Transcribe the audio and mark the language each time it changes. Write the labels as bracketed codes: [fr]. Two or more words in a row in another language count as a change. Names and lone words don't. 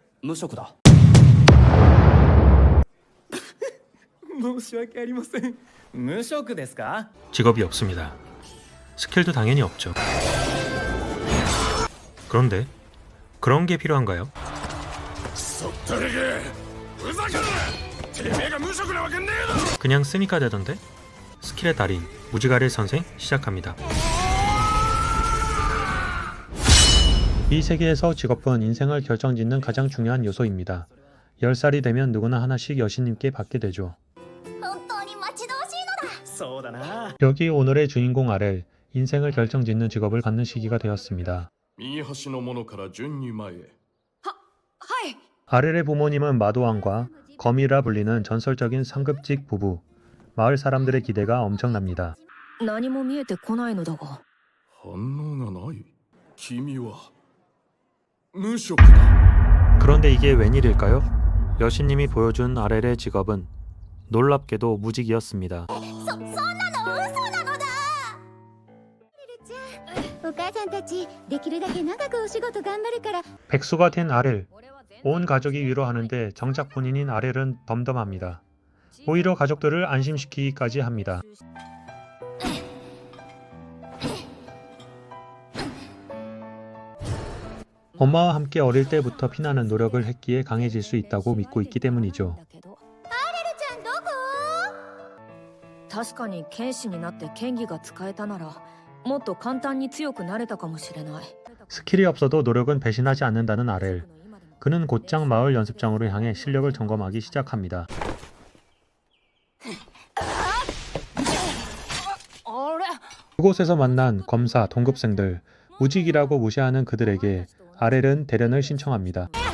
[ja] 無職だ。申し訳ありません。無職ですか？ [ko] 직업이 없습니다. 스킬도 당연히 없죠. 그런데 그런 게 필요한가요? 그냥 쓰니까 되던데? 스킬의 달인 무지가릴 선생 시작합니다. 이 세계에서 직업은 인생을 결정짓는 가장 중요한 요소입니다. 10살이 되면 누구나 하나씩 여신님께 받게 되죠. [ja] 本当に待ち遠しいのだ。そうだな。 [ko] 여기 오늘의 주인공 아렐, 인생을 결정짓는 직업을 갖는 시기가 되었습니다. [ja] 右端のものから順に前へ。はい。 [ko] 아렐의 부모님은 마도왕과 거미라 불리는 전설적인 상급직 부부. 마을 사람들의 기대가 엄청납니다. [ja] 何も見えてこないのだが。反応がない。君は無職だ。 [ko] 그런데 이게 웬일일까요? 여신님이 보여준 아렐의 직업은 놀랍게도 무직이었습니다. [ja] そんなの嘘なのだ。リルちゃん、お母さんたちできるだけ長くお仕事頑張るから。 [ko] 백수가 된 아렐. 온 가족이 위로하는데 정작 본인인 아렐은 덤덤합니다. 오히려 가족들을 안심시키기까지 합니다. 엄마와 함께 어릴 때부터 피나는 노력을 했기에 강해질 수 있다고 믿고 있기 때문이죠. [ja] アレルちゃんどこ？確かに剣士になって剣技が使えたならもっと簡単に強くなれたかもしれない。 [ko] 스킬이 없어도 노력은 배신하지 않는다는 아렐. 그는 곧장 마을 연습장으로 향해 실력을 점검하기 시작합니다. 그곳에서 만난 검사, 동급생들, 무직이라고 무시하는 그들에게 아렐은 대련을 신청합니다.